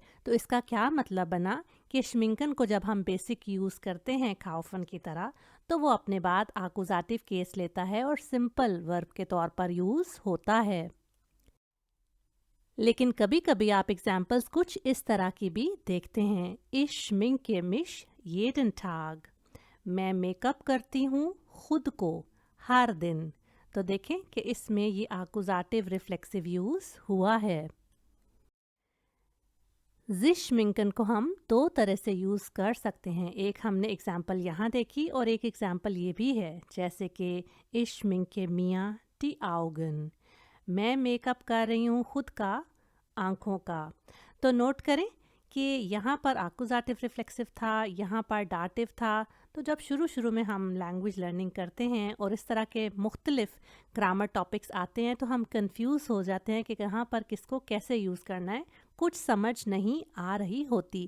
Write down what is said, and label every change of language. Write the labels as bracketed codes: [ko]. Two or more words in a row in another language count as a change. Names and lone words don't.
[hi] तो इसका क्या मतलब बना कि श्मिंकन को जब हम बेसिक यूज़ करते हैं खाउफन की तरह, तो वो अपने बाद आकुजाटिव केस लेता है और [en] simple verb [hi] के तौर पर यूज़ होता है। लेकिन कभी कभी आप एग्जाम्पल्स कुछ इस तरह की भी देखते हैं। [de] Ich schminke mich jeden Tag, [hi] मैं मेकअप करती हूँ खुद को हर दिन। तो देखें कि इसमें ये [de] Akkusativ reflexiv [hi] यूज़ हुआ है। [de] sich schminken [hi] को हम दो तरह से यूज़ कर सकते हैं। एक हमने एग्जाम्पल यहाँ देखी, और एक एग्जाम्पल ये भी है। [de] जैसे कि Ich schminke mir die Augen, [hi] मैं मेकअप कर रही हूँ खुद का आँखों का। तो नोट करें कि यहाँ पर [de] Akkusativ reflexiv [hi] था, यहाँ पर डाटिव था। तो जब शुरू शुरू में हम [en] language learning [hi] करते हैं और इस तरह के मुख्तलिफ [en] grammar topics [hi] आते हैं, तो हम कंफ्यूज हो जाते हैं कि कहाँ पर किसको कैसे यूज़ करना है, कुछ समझ नहीं आ रही होती।